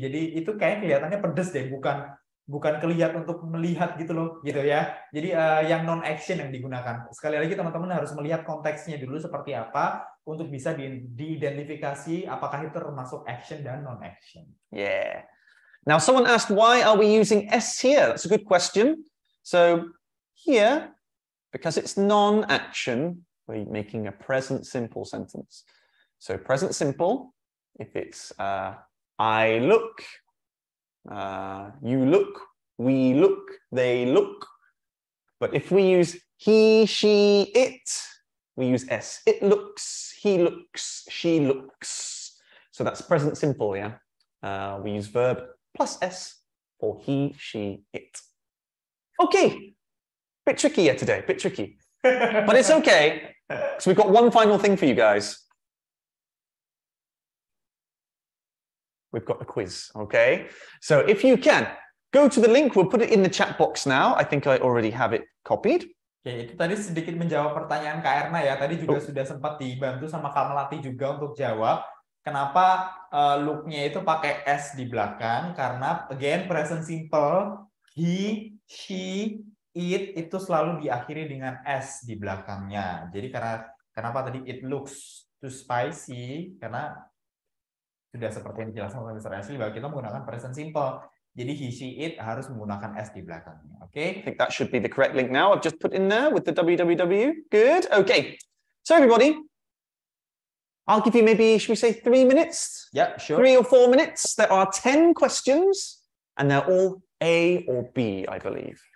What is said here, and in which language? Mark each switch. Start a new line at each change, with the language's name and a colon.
Indonesian: Jadi itu kayak kelihatannya pedes deh, bukan kelihatan untuk melihat gitu loh, gitu ya. Jadi yang non action yang digunakan. Sekali lagi teman-teman harus melihat konteksnya dulu seperti apa untuk bisa diidentifikasi apakah itu termasuk action dan non action.
English: Yeah. Now someone asked, why are we using S here? That's a good question. So here, because it's non-action, we're making a present simple sentence. So present simple, if it's I look, you look, we look, they look. But if we use he, she, it, we use S. It looks, he looks, she looks. So that's present simple, yeah? We use verb plus S for he, she, it. Okay. Bit tricky here today, bit tricky. But it's okay, because we've got one final thing for you guys. We've got a quiz, okay? So if you can, go to the link. We'll put it in the chat box now. I think I already have it copied.
Indonesian: Oke, itu tadi sedikit menjawab pertanyaan Kak Erna ya. Tadi juga sudah sempat dibantu sama Kak Melati juga untuk jawab. Kenapa look-nya itu pakai S di belakang? Karena,
English: again,
Indonesian: present simple, he, she, it itu selalu diakhiri dengan S di belakangnya. Jadi kenapa tadi
English: it looks too spicy?
Indonesian: Karena sudah seperti yang dijelaskan oleh Mr. Ashley bahwa kita menggunakan present simple. Jadi he, she, it harus menggunakan S di belakangnya. Okay?
English: I think that should be the correct link now. I've just put in there with the www. Good. Okay. So everybody, I'll give you maybe, should we say 3 minutes? Yeah, sure. 3 or 4 minutes. There are 10 questions and they're all A or B, I believe.